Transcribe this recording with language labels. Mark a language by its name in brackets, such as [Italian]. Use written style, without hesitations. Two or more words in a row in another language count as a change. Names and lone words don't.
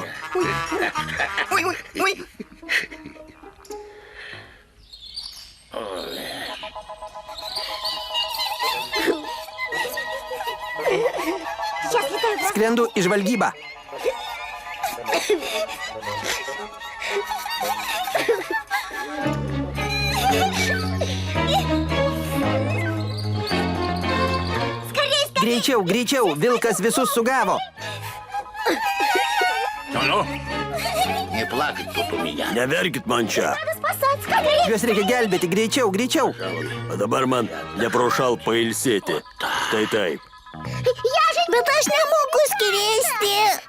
[Russian] Ой, ой, ой. Сейчас летаю. [Lithuanian] Skrendu į žvalgybą. Greičiau, greičiau, vilkas visus sugavo. [Russian] Ну-ну, не плакать тут у меня. [Lithuanian] Neverkit man čia. [Russian] Спасать, скорее. [Lithuanian] Juos reikia gelbėti, greičiau, greičiau. O dabar man neprošal pailsėti. Štai taip. [Russian] Я же... [Lithuanian] Bet aš nemoku skristi.